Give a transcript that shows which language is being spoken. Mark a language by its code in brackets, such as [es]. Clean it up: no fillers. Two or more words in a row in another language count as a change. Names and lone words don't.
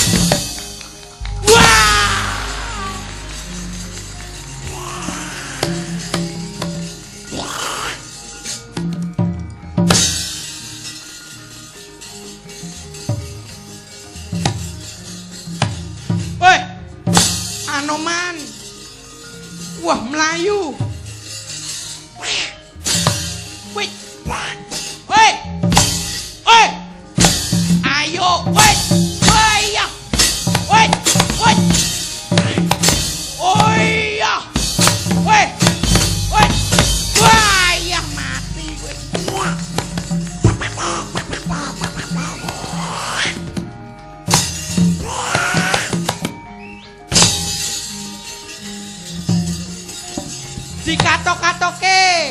[jv] Wah. Woi. Anoman. Wah, Melayu. [en] Wait. Wait. Wait. Ayo, wait. Wait ya. Wait. Wait. [id] Oh iya. [en] Wait. Wait. [id] Wah, ya mati gue. [jv] Dikatok-katoke.